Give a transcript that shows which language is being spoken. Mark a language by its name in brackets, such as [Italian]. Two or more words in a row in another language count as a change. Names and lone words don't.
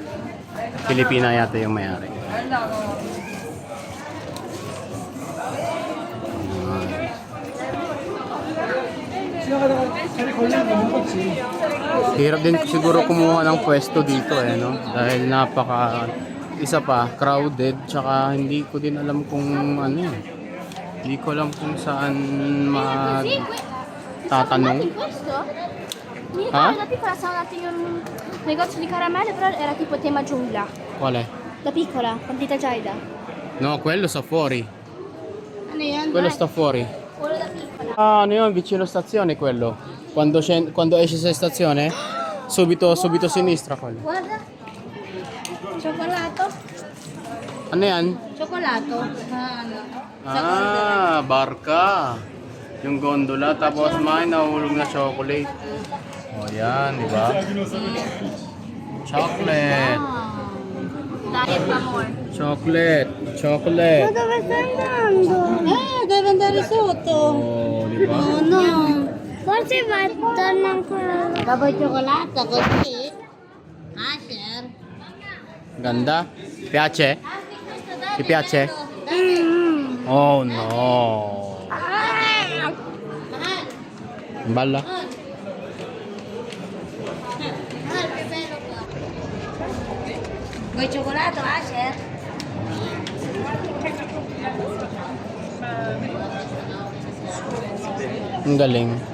[Filipino] Pilipina yata yung may-ari. Hirap din siguro kumuha ng pwesto dito eh, no? Dahil isa pa, crowded, tsaka hindi ko din alam kung ano eh. Hindi ko alam kung saan tatanong. [Italian] Questo? Mi Ah? ricordo da piccola stavo andando in un negozio di caramelle, però era tipo tema giungla. Qual è? Da piccola, partita Giaida. No, quello sta fuori. [Filipino] Ano yan? [Italian] Quello sta fuori. Quello da piccola. [Filipino] Ah, ano yun? [Italian] Vicino stazione quello. Quando esci sa stazione, subito sinistra quello. Guarda. Cioccolato. [Filipino] Ano yan? [Italian] Cioccolato. Ah, ano? [Filipino] Ah, barka. Yung gondola, tapos may nahulog na chocolate. O yan, di ba? Chocolate. Diet pa more. Chocolate. Chocolate. [Italian] Dove stai andando? Deve andare sotto. [Filipino] Oh, di ba? [English] Oh no. [Italian] Forse va torna ancora. Dopo il cioccolato così. [Filipino] Ah, sir. [Italian] Ganda? Piace? Ti piace? [English] Oh no. [Italian] Balla. Vuoi cioccolato, Asher? [Filipino] Ang galing.